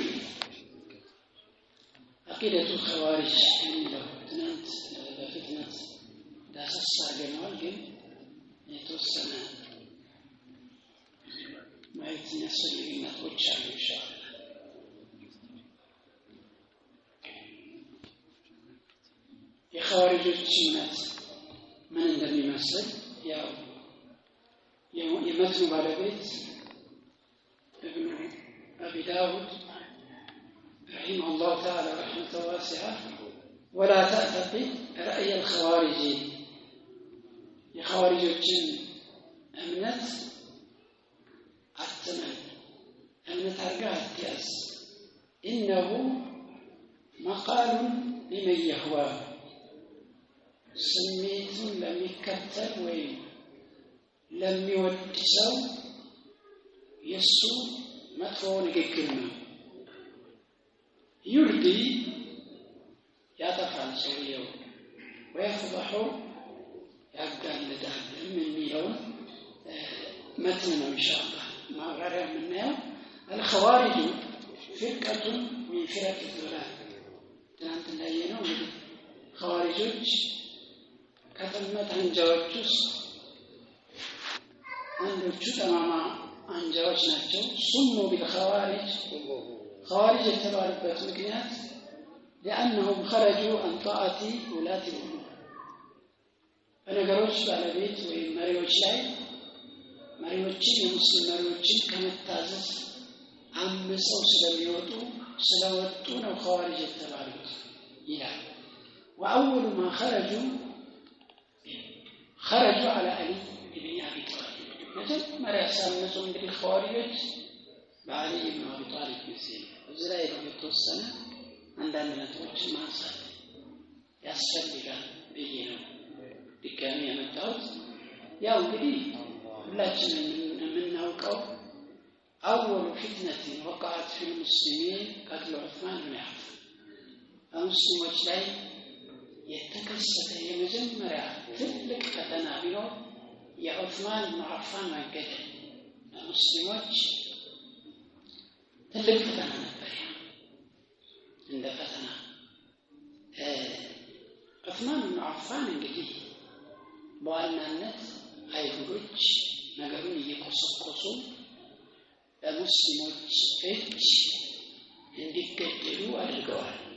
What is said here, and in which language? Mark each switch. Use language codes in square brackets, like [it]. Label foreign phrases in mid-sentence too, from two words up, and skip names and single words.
[am] አቂደቱ ኸዋሪጅ የሚለው ትናንት በፍጥነት ዳሰሳ አድርገናል፣ ግን የተወሰነ ማየት የሚያስፈልግ ነጥቦች አሉ ኢንሻአላህ። የኸዋሪጆች እምነት ምን እንደሚመስል ያው የመትኑ ባለቤት [ar] ابن أبي داود رحمه الله تعالى رحمة واسعة ولا تعتقد رأي الخوارج [am] የኸዋሪጆችን እምነት አትመን እምነት አድርገህ አትያዝ [ar] إنه مقال لمن يهوى [am] ስሜቱን ለሚከተል ወይም ለሚወድ ሰው የሱ መጥፎ ንግግር ነው። ይርዲ ያጠፋል ሰውየው ወይፍضح ያጋልጣል የሚለውን መትን ነው ኢንሻአላህ ማብራሪያ የምናየው። [ar] الخوارج فرقة من فرق الضلال [am] ትናንት እንዳየነው እንግዲህ ኸዋሪጆች ከጥመት አንጃዎች ውስጥ አንዶቹ ጠማማ አንጃዎች ናቸው። [ar] سموا بالخوارج [am] ኸዋሪጅ የተባሉበት ምክንያት [ar] لأنهم خرجوا عن طاعة ولاة الأمور [am] በነገሮች ባለቤት ወይም መሪዎች ላይ መሪዎችን የሙስሊም መሪዎችን ከመታዘዝ አምፀው ስለወጡ ነው ኸዋሪጅ የተባሉት ይላል። [ar] وأول ما خرجوا على علي بن أبي طالب [am] መጀመሪያ ሳምነቱ እንግዲህ ኸዋሪጆች በአሊ ብን አቢ ጣሊብ ጊዜ እዚህ ላይ የተወሰነ አንዳንድ ነጥቦችን ማንሳት ያስፈልጋል ብዬ ነው ድጋሚ ያመጣሁት። ያው እንግዲህ ሁላችንም የምናውቀው [ar] أول فتنة وقعت في المسلمين قتل عثمان بن عفان المسلمين [am] ላይ የተከሰተ የመጀመሪያ ትልቅ ፈተና ቢኖር የዑስማን ብን አፋን መገደል ለሙስሊሞች ትልቅ ፈተና ነበር። እንደ ፈተና ዑስማን ብን አፋን እንግዲህ በዋናነት አይሁዶች ነገሩን እየቆሰቆሱ ለሙስሊሞች እጅ እንዲገደሉ አድርገዋል።